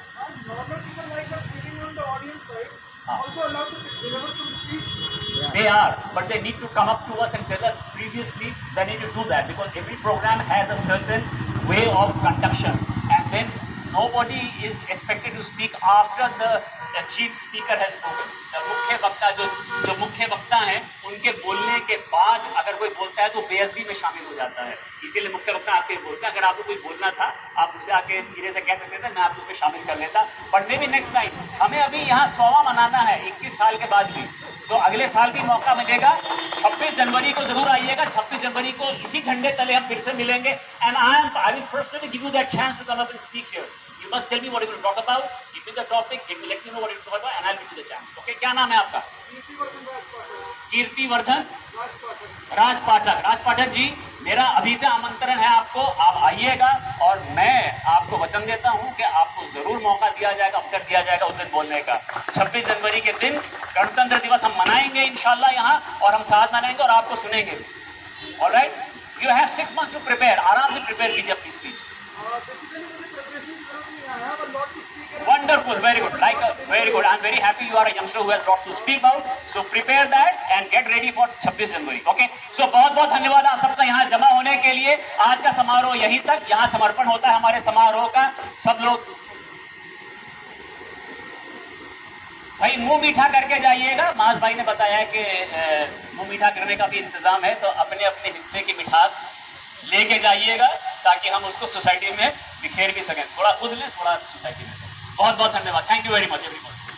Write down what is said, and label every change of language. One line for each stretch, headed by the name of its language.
English: And normal people like us sitting on the audience side also allowed to deliver some speech. They are, but they need to come up to us and tell us previously. They need to do that because every program has a certain way of conduction, and then nobody is expected to speak after the chief speaker has spoken.
Hindi: The मुख्य वक्ता जो मुख्य वक्ता हैं उनके बोलने के बाद अगर कोई बोलता है तो बेअदबी में शामिल हो जाता है, इसीलिए मुख्य वक्ता आपके बोलते हैं। अगर आपको कोई बोलना था आप उससे आके धीरे से कह सकते थे, मैं आपको उसमें शामिल कर लेता।
English: but maybe next time
Hindi: हमें अभी यहाँ 100वां मनाना है 21 साल के बाद भी, तो अगले साल भी मौका मिलेगा। 26 जनवरी को जरूर आइएगा। 26 जनवरी को इसी झंडे तले हम फिर से मिलेंगे।
English: And I will personally give you that chance to come up and speak here. You must tell me what you will talk about. Give me the topic. Let me know what you will talk about, and I'll give you the chance.
Hindi: Okay? क्या नाम है आपका? कीर्तिवर्धन राज पाठक। राज पाठक जी, मेरा अभी से आमंत्रण है आपको, आप आइएगा और मैं आपको वचन देता हूं कि आपको जरूर मौका दिया जाएगा, अवसर दिया जाएगा उस दिन बोलने का। 26 जनवरी के दिन गणतंत्र दिवस हम मनाएंगे इंशाल्लाह यहाँ, और हम साथ मनाएंगे और आपको सुनेंगे भी।
English: Alright, you have 6 months to prepare.
Hindi: आराम से प्रिपेयर कीजिए अपनी speech.
English: Wonderful, very good, very good. I'm very happy you are a youngster who has lots to speak about. So prepare that and get ready for 26 January. Okay?
Hindi: So बहुत बहुत धन्यवाद आप सबका यहाँ जमा होने के लिए। आज का समारोह यहीं तक, यहाँ समर्पण होता है हमारे समारोह का। सब लोग भाई मुंह मीठा करके जाइएगा। माज भाई ने बताया कि मुंह मीठा करने का भी इंतजाम है, तो अपने अपने हिस्से की मिठास लेके जाइएगा ताकि हम उसको सोसाइटी में बिखेर भी सकें। थोड़ा खुद लें, थोड़ा सोसाइटी में। बहुत बहुत धन्यवाद।
English: Thank you very much everyone.